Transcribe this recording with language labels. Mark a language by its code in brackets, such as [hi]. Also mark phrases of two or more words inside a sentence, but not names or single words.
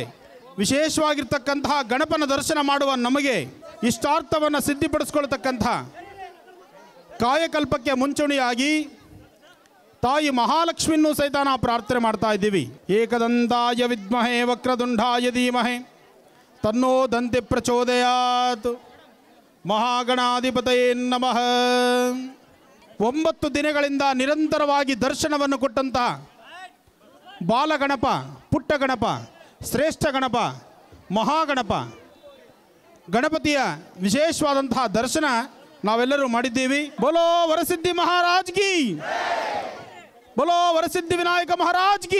[kn] ವಿಶೇಷವಾಗಿರ್ತಕ್ಕಂತಹ ಗಣಪನ ದರ್ಶನ ಮಾಡುವ ನಮಗೆ ಇಷ್ಟಾರ್ಥವನ್ನು ಸಿದ್ಧಿಪಡಿಸ್ಕೊಳ್ತಕ್ಕಂಥ ಕಾಯಕಲ್ಪಕ್ಕೆ ಮುಂಚೂಣಿಯಾಗಿ ತಾಯಿ ಮಹಾಲಕ್ಷ್ಮಿಯನ್ನು ಸಹಿತ ನಾವು ಪ್ರಾರ್ಥನೆ ಮಾಡ್ತಾ ಇದ್ದೀವಿ. [sa] ಏಕದಂತಾಯ ವಿದ್ಮಹೇ ವಕ್ರದುಂಡಾಯ ಧೀಮಹೇ ತನ್ನೋ ದಂತಿ ಪ್ರಚೋದಯಾತ್. ಮಹಾಗಣಾಧಿಪತಯೇ ನಮಃ. [kn] 9 ದಿನಗಳಿಂದ ನಿರಂತರವಾಗಿ ದರ್ಶನವನ್ನು ಕೊಟ್ಟಂತಹ ಬಾಲಗಣಪ, ಪುಟ್ಟ ಗಣಪ, ಶ್ರೇಷ್ಠ ಗಣಪ, ಮಹಾಗಣಪ ಗಣಪತಿಯ ವಿಶೇಷವಾದಂತಹ ದರ್ಶನ ನಾವೆಲ್ಲರೂ ಮಾಡಿದ್ದೀವಿ. [hi] बोलो वरसिद्धि महाराज की, बोलो वरसिद्धि विनायक महाराज की.